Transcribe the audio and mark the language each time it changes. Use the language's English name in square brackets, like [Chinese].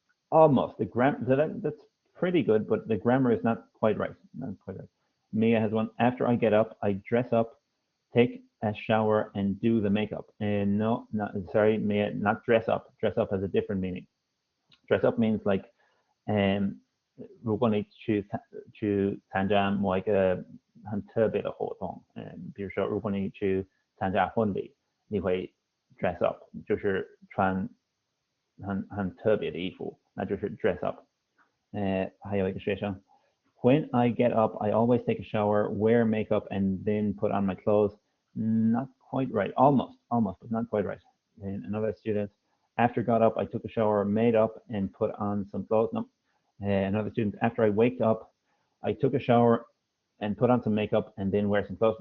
[English] Almost. The grammar, that's pretty good, but the grammar is not quite right. Not quite right. Mia has one. After I get up, I dress up, take a shower and do the makeup. And no, sorry, not dress up. Dress up has a different meaning. Dress up means like, [Chinese] 如果你去参加某一个很特别的活动，比如说如果你去参加婚礼，你会 dress up， 就是穿很特别的衣服，那就是 dress up。还有一个学生 [English] ，When I get up, I always take a shower, wear makeup, and then put on my clothes. Not quite right. Almost, but not quite right. And another student, after got up, I took a shower, made up, and put on some clothes. No. Another student, after I waked up, I took a shower and put on some makeup and then wear some clothes.